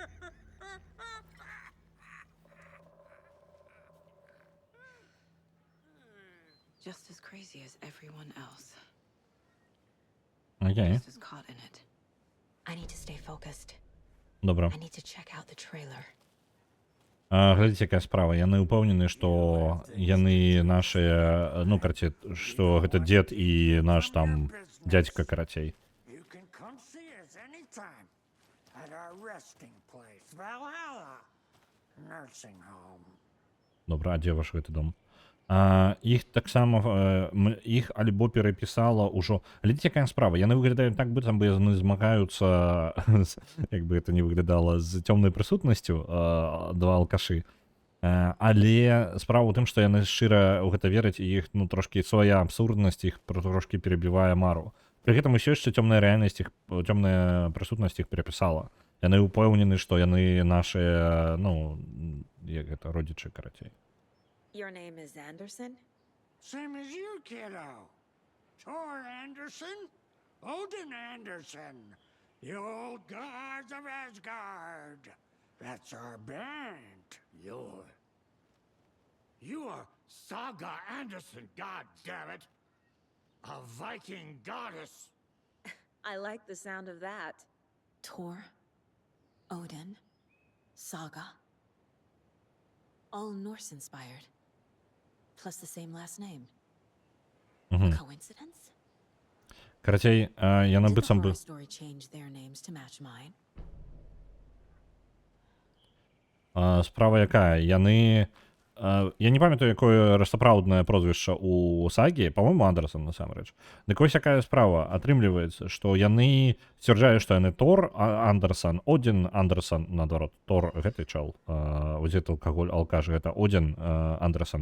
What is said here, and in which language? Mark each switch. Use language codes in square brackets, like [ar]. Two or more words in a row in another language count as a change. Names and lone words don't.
[en] Just as crazy as everyone else. [be] Окей. [en] Just as caught in it. I need to stay focused. [be] Добра. [en] I need to check out the trailer. [be] Глядзіце, якая справа. Яны ўпэўнены, што яны нашыя, ну, караце, што гэта дзед і наш там дзядзька, карацей. [en] You can come see us anytime at our resting place, Valhalla Nursing Home. [be] Добра, а дзе ваш гэты дом? Іх таксама іх альбо перапісала ўжо. Глядзіце, якая справа. Яны выглядаюць так, быццам бы яны змагаюцца, як бы это не выглядала, з цёмнай прысутнасцю, два алкашы. Але справа ў тым, што яны шчыра ў гэта вераць, і іх, ну, трошкі свая абсурднасць іх трошкі перабівае мару. При гэтым усё яшчэ цёмная рэальнасць іх, цёмная прысутнасць іх перапісала. Яны ўпэўнены, што яны нашыя, ну, як гэта, родзічы, карацей. [en] Your name is Anderson? Same as you, kiddo. Thor Anderson, Odin Anderson, the old gods of Asgard. That's our band. You are Saga Anderson, god damn it! A Viking goddess! I like the sound of that. Thor, Odin, Saga. All Norse inspired. Plus the same last name. Coincidence? [be] Карацей, яны [en] Did the [be] быццам бы... [en] horror story change their names to match mine? [be] Справа якая? Яны... Я не памятаю, якое сапраўднае прозвішча у Сагі, па-моему, Андерсон, насамрэч. Дык вось якая справа. Атрымліваецца, што яны сцвярджаюць, што яны Тор Андерсон, Один Андерсон, наадварот, Тор гэты чал, узет алкаголь, алкаш, гэта Один Андерсон.